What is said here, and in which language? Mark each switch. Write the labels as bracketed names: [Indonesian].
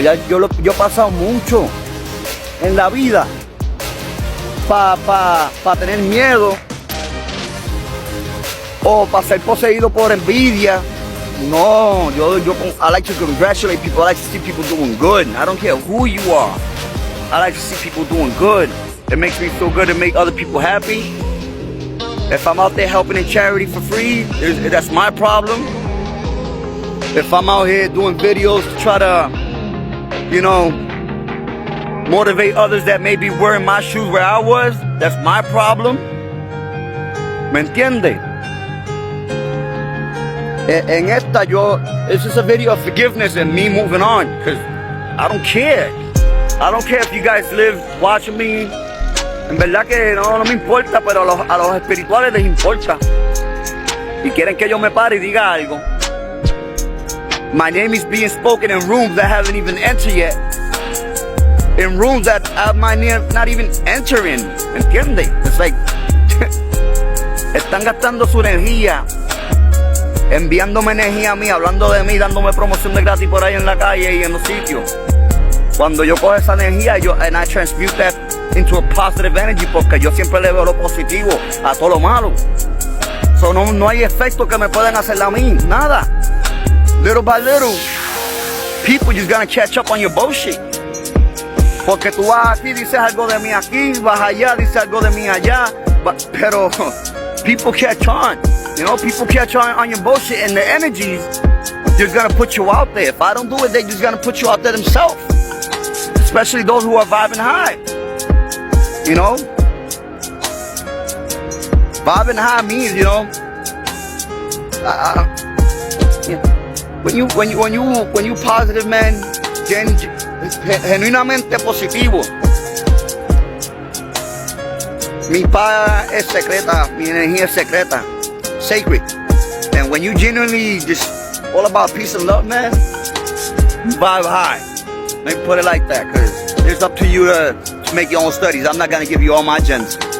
[Spanish] Yo he pasado mucho en la vida para tener miedo o para ser poseído por envidia. [English] No, I like to congratulate people. I like to see people doing good. I don't care who you are. I like to see people doing good. It makes me feel good to make other people happy. If I'm out there helping in charity for free, that's my problem. If I'm out here doing videos to try to, you know, motivate others that maybe were in my shoes where I was, that's my problem. [Spanish] ¿Me entiende? En esta [English] this is a video of forgiveness and me moving on, because I don't care. I don't care if you guys live watching me. [Spanish] En verdad que no me importa, pero a los espirituales les importa. Y quieren que yo me pare y diga algo. [English] My name is being spoken in rooms that haven't even entered yet. In rooms that my name not even entering. [Spanish] ¿Entiendes? [English] It's like, [Spanish] están gastando su energía, enviándome energía a mí, hablando de mí, dándome promoción de gratis por ahí en la calle y en los sitios. Cuando yo cojo esa energía, [English] and I transmute that into a positive energy, [Spanish] porque yo siempre le veo lo positivo a todo lo malo. So no hay efectos que me pueden hacer a mí, nada. [English] Little by little, people just gonna catch up on your bullshit. [Spanish] Porque tú vas aquí, dices algo de mí aquí, vas allá, dices algo de mí allá, pero [English] people catch on. You know, people catch on your bullshit, and the energies just gonna put you out there. If I don't do it, they just gonna put you out there themselves. Especially those who are vibing high. You know? Vibing high means, you know, when you positive, man, [Spanish] genuinamente positivo. Mi paz es secreta, mi energía es secreta, [English] sacred. And when you genuinely just all about peace and love, man, you vibe high. Let me put it like that, because it's up to you to make your own studies. I'm not gonna give you all my gems.